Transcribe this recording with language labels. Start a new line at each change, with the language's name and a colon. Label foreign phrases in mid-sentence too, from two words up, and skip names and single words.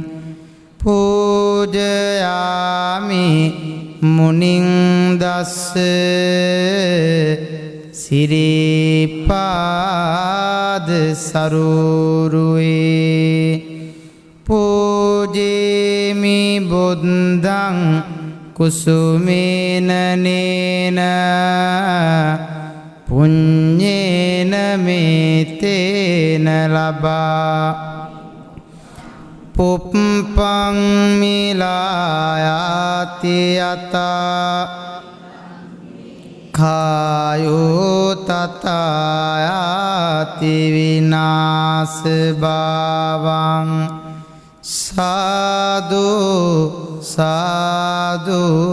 Pali: පූජයාමි මුනිං දස්ස සිරිපාද සරුරුවේ පූජේමි බුද්ධං කුසුමේන නේන පුඤ්ඤේන මේතේන ලබා පුප්පං මිලායාති යතා කායෝ තථායාති විනාශ භාවං සාදු සාදු